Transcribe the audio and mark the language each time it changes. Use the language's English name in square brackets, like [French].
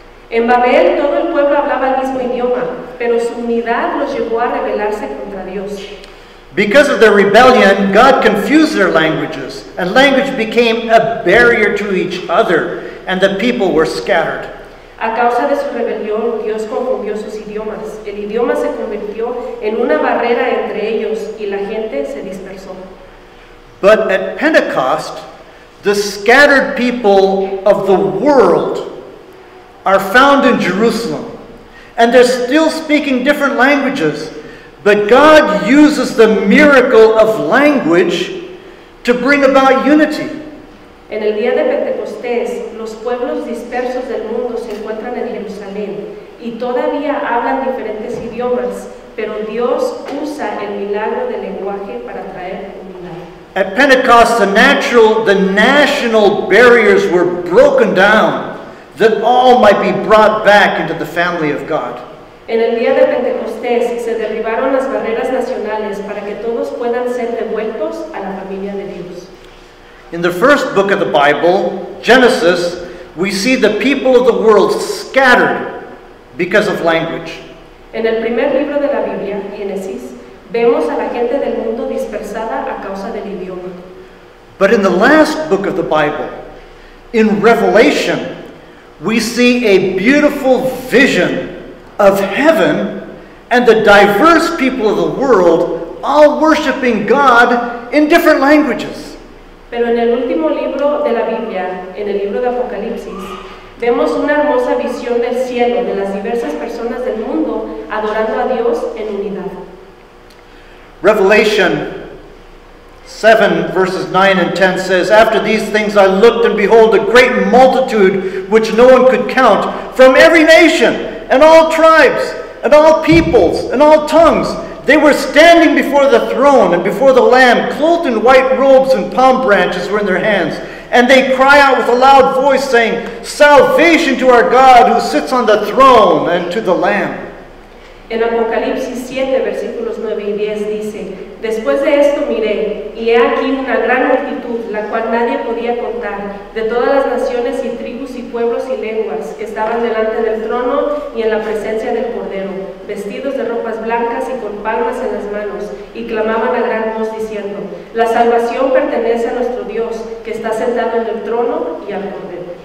[Spanish] En Babel todo el pueblo hablaba el mismo idioma, pero su unidad los llevó a rebelarse contra Dios. [English] Because of their rebellion, God confused their languages, and language became a barrier to each other, and the people were scattered. [Spanish] A causa de su rebelión, Dios confundió sus idiomas. El idioma se convirtió en una barrera entre ellos y la gente se dispersó. [English] But at Pentecost, the scattered people of the world are found in Jerusalem, and they're still speaking different languages, but God uses the miracle of language to bring about unity. [Spanish] En el día de Pentecostés, los pueblos dispersos del mundo se encuentran en Jerusalén y todavía hablan diferentes idiomas, pero Dios usa el milagro del lenguaje para traer unidad. [English] At Pentecost, the national barriers were broken down, that all might be brought back into the family of God. [Spanish] En el día de Pentecostés se derribaron las barreras nacionales para que todos puedan ser devueltos a la familia de Dios. [English] In the first book of the Bible, Genesis, we see the people of the world scattered because of language. [Spanish] En el primer libro de la Biblia, Génesis, vemos a la gente del mundo dispersada a causa del idioma. [English] But in the last book of the Bible, in Revelation, we see a beautiful vision of heaven and the diverse people of the world all worshiping God in different languages. [Spanish] Pero en el último libro de la Biblia, en el libro de Apocalipsis, vemos una hermosa visión del cielo de las diversas personas del mundo adorando a Dios en unidad. [English] Revelation 7 verses 9 and 10 says, "After these things I looked, and behold, a great multitude which no one could count, from every nation and all tribes and all peoples and all tongues. They were standing before the throne and before the Lamb, clothed in white robes, and palm branches were in their hands. And they cry out with a loud voice, saying, 'Salvation to our God who sits on the throne and to the Lamb.'" [Spanish] En Apocalipsis 7, versículos 9 y 10 dice, "Después de esto miré, y he aquí una gran multitud, la cual nadie podía contar, de todas las naciones y tribus y pueblos y lenguas, que estaban delante del trono y en la presencia del Cordero, vestidos de ropas blancas y con palmas en las manos, y clamaban a gran voz diciendo, 'La salvación pertenece a nuestro Dios, que está sentado en el trono y al Cordero.'"